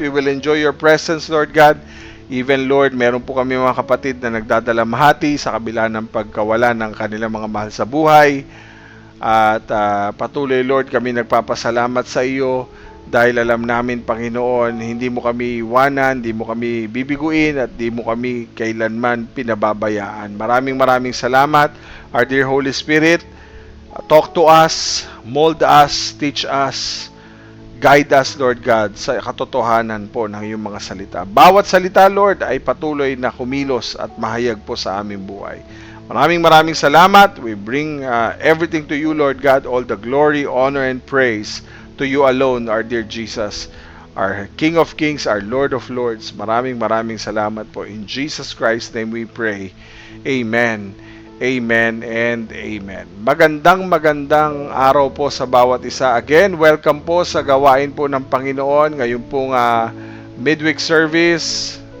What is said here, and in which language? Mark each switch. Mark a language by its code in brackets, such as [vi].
[en] We will enjoy your presence, Lord God. [tl] Even, Lord, meron po kami mga kapatid na nagdadalamhati sa kabila ng pagkawala ng kanilang mga mahal sa buhay. At patuloy, Lord, kami nagpapasalamat sa iyo dahil alam namin, Panginoon, hindi mo kami iwanan, hindi mo kami bibiguin, at hindi mo kami kailanman pinababayaan. Maraming salamat, [en] our dear Holy Spirit. Talk to us, mold us, teach us, guide us, Lord God, [tl] sa katotohanan po ng iyong mga salita. Bawat salita, Lord, ay patuloy na kumilos at mahayag po sa aming buhay. Maraming salamat. [en] We bring everything to you, Lord God, all the glory, honor, and praise to you alone, our dear Jesus, our King of Kings, our Lord of Lords. [tl] Maraming salamat po. [en] In Jesus Christ's name we pray. [tl] Amen. Amen and amen. Magandang araw po sa bawat isa. [en] Again, welcome [tl] po sa gawain po ng Panginoon. Ngayon pong midweek service.